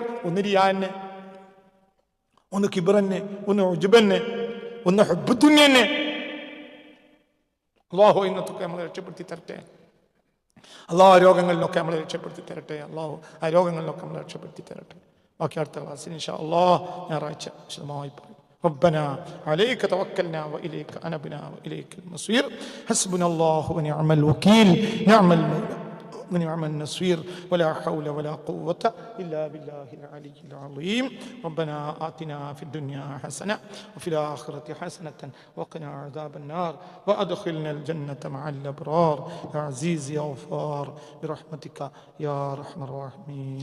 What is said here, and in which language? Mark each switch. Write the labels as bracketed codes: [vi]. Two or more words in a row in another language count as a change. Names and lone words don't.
[ml] ഒന്ന് റിയാനെ, ഒന്ന് കിബ്റന്നെ, ഒന്ന് ഉജ്ബന്നെ, ഒന്ന് ഹുബ്ബു ദുനിയന്നെ. അല്ലാഹു ഇന്നത്തൊക്കെ നമ്മളെ രക്ഷപ്പെടുത്തി തരട്ടെ. അള്ളാഹു ആ രോഗങ്ങളിലൊക്കെ നമ്മളെ രക്ഷപ്പെടുത്തി തരട്ടെ. അള്ളാഹു ആ രോഗങ്ങളിലൊക്കെ നമ്മളെ രക്ഷപ്പെടുത്തി തരട്ടെ. ബാക്കി അടുത്ത ക്ലാസ്സിൽ [ar] إن شاء الله [ml] ഞായറാഴ്ച വിശദമായി പറയും. [ar] ربنا عليك توكلنا وإليك أنبنا وإليك المصير حسبنا الله ونعم الوكيل نعم المولى ونعم النصير ولا حول ولا قوة إلا بالله العلي العظيم. ربنا آتنا في الدنيا حسنة وفي الآخرة حسنة وقنا عذاب النار وأدخلنا الجنة مع الأبرار يا عزيز يا غفار برحمتك يا أرحم الراحمين.